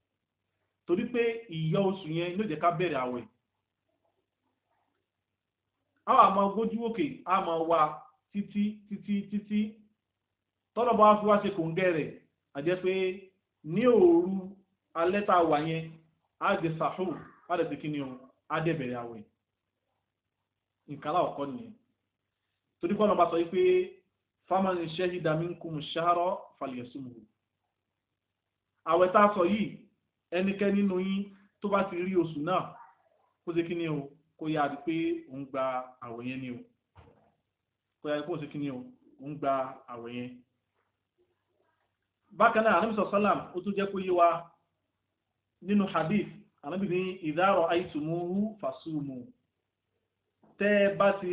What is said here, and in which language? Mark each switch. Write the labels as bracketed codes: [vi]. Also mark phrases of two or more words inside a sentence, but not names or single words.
[yo] torí pé ìyọ oṣù yẹn ló jẹ́ ká bẹ̀rẹ̀ àwẹ̀ àwọn àmọ́ gbójú òkè àmọ́ wa títí tọ́lọ̀ bá wá fi wá ṣe kòǹgẹ́ rẹ̀ àjẹ́ pé ní òru alẹ́ tá a wà yẹn á jẹ sàhù á dẹ̀ ti kí ni o á dẹ̀ bẹ̀rẹ̀ àwẹ̀ nǹkan láwọ̀kọ́ nìyẹn torí kọ́ lọ́ba sọ wípé [ar] فمن شهد منكم الشهر فليصمه [yo] àwẹ̀ tá a sọ yìí ẹnikẹ́ni nínú yín tó bá ti rí oṣù náà kó ṣe kí ni o kó yá di pé òun gba àwẹ̀ yẹn ni o kó yá di pé òun ṣe kí ni o òun gba àwẹ̀ yẹn. bákan náà Ànábì sálàm ó tún jẹ́ kó yé wa nínú hadith Ànábì ní [ar] إذا رأيتموه فصوموا [yo] tẹ́ bá ti